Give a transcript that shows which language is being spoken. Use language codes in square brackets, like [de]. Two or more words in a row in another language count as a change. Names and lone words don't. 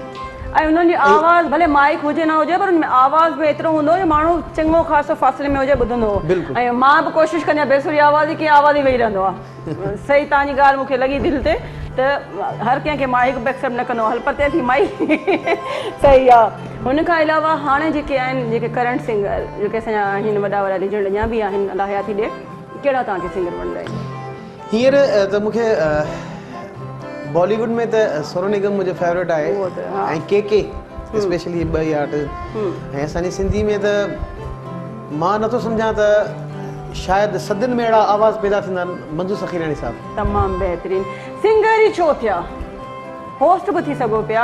[sd] ऐं उन्हनि जी आवाज़ भले माइक हुजे न हुजे पर उनमें आवाज़ बि एतिरो हूंदो जो माण्हू चङो ख़ासि फ़ासिले में हुजे ॿुधंदो हो ऐं मां बि कोशिशि कंदी आहियां बेसुरी आवाज़ ई कीअं आवाज़ ई वेही रहंदो आहे सही तव्हांजी ॻाल्हि मूंखे लॻी दिलि ते त हर कंहिंखे माइक बि एक्सेप्ट न कंदो हल पर ते थी माइक सही आहे हुन खां अलावा हाणे जेके आहिनि जेके [en] current singer [sd] जेके असांजा आहिनि वॾा वॾा लीजेंड अञा बि आहिनि अलाह हयाती ॾे कहिड़ा तव्हांखे सिंगर वणंदा आहिनि हींअर त मूंखे बॉलीवुड में त सोनू निगम मुंहिंजो फेवरेट आहे ऐं के स्पेशली ॿई आर्टिस्ट ऐं असांजी सिंधी में त मां नथो सम्झां त शायदि सदियुनि में अहिड़ा आवाज़ पैदा थींदा आहिनि मंजू सखीरानी साहब। तमामु बहितरीन सिंगर ई छो थिया होस्ट बि थी सघो पिया।